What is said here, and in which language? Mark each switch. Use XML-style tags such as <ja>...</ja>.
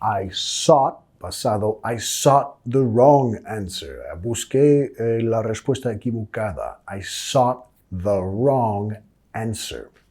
<en>sought, pasado, I sought the wrong answer.</en> <es>Busqué la respuesta equivocada.</es> <en>I sought the wrong answer.</en>